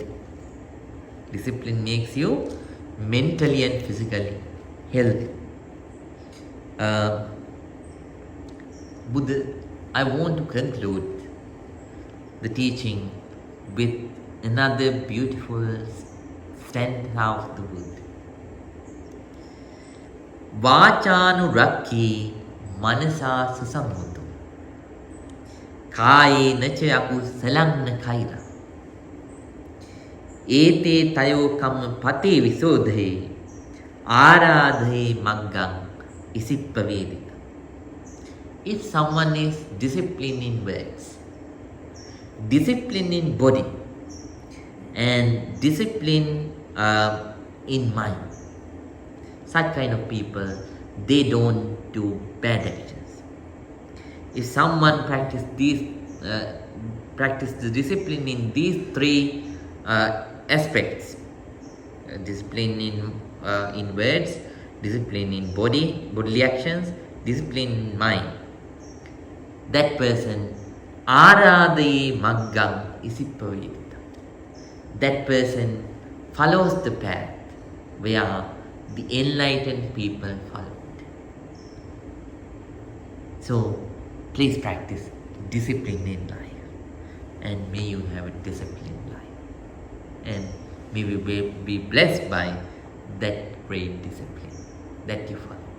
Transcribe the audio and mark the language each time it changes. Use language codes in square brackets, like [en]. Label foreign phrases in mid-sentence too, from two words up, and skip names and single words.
[en] Discipline makes you mentally and physically healthy. Buddha, I want to conclude the teaching with another beautiful stanza of the Buddha. [pi] Vācānurakkhī manasā susammutu kāyena ca akusalanna kaira ete tayo kamma pate visodhe ārādhe maggam isippavedita. [en] If someone is disciplined in words, disciplined in body, and disciplined in mind, such kind of people, they don't do bad actions. If someone practice the discipline in these three aspects, discipline in words, discipline in bodily actions, discipline in mind, that person, [pi] ārādhe maggam isippavedita. [en] That person follows the path where the enlightened people followed. So, please practice discipline in life, and may you have a disciplined life, and may we be blessed by that great discipline that you follow.